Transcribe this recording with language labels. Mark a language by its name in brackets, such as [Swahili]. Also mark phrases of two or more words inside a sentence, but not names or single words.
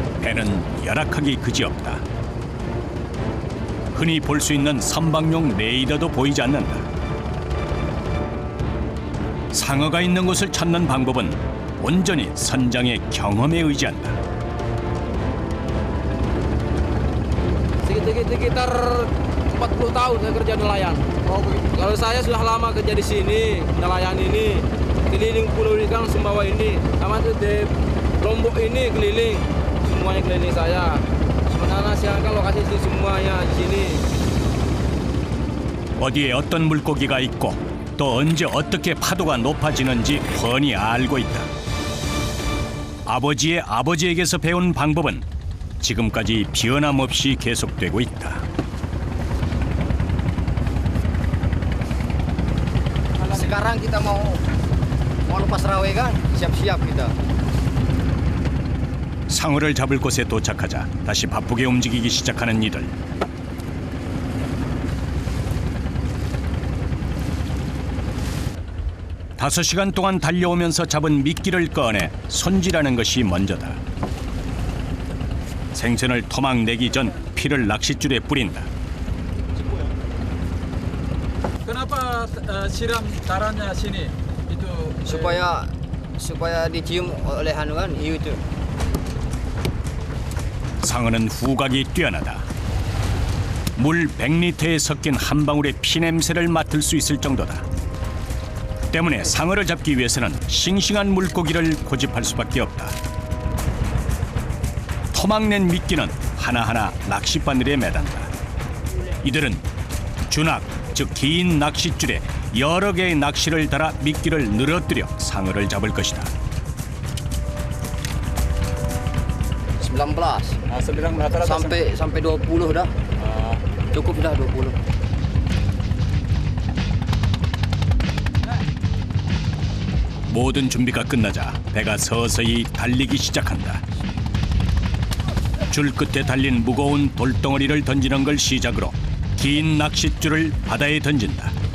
[Korean] 배는 열악하기 그지없다. 흔히 볼 수 있는 선박용 레이더도 보이지 않는다. 상어가 있는 곳을 찾는 방법은 온전히 선장의 경험에 의지한다. [Indonesian] Sekitar 40 tahun saya kerja nelayan. Kalau saya sudah lama kerja di sini, nelayan ini, keliling pulau ikan Sumbawa ini, sama itu di Lombok ini keliling, semuanya keliling saya. Sebenarnya siangkan lokasi itu semuanya di sini. [Korean] 어디에 어떤 물고기가 있고 또 언제 어떻게 파도가 높아지는지 훤히 알고 있다. 아버지의 아버지에게서 배운 방법은 지금까지 변함없이 계속되고 있다. [Indonesian] Sekarang kita mau lepas rawe kan, siap-siap kita. [Korean] 상어를 잡을 곳에 도착하자 다시 바쁘게 움직이기 시작하는 이들. 다섯 시간 동안 달려오면서 잡은 미끼를 꺼내 손질하는 것이 먼저다. 생선을 토막내기 전 피를 낚싯줄에 뿌린다. [Indonesian] Kenapa siram darahnya sini? Itu supaya dicium oleh anu kan, hiu itu. [Korean] 상어는 후각이 뛰어나다. 물 100리터에 섞인 한 방울의 피 냄새를 맡을 수 있을 정도다. 때문에 상어를 잡기 위해서는 싱싱한 물고기를 고집할 수밖에 없다. 토막낸 미끼는 하나하나 낚싯바늘에 매단다. 이들은 주낙, 즉 긴 낚싯줄에 여러 개의 낚시를 달아 미끼를 늘어뜨려 상어를 잡을 것이다. [Indonesian] 19 sedang rata-rata sampai 20 dah. Cukup dah 20. [Korean] 모든 준비가 끝나자 배가 서서히 달리기 시작한다. 줄 끝에 달린 무거운 돌덩어리를 던지는 걸 시작으로 긴 낚싯줄을 바다에 던진다.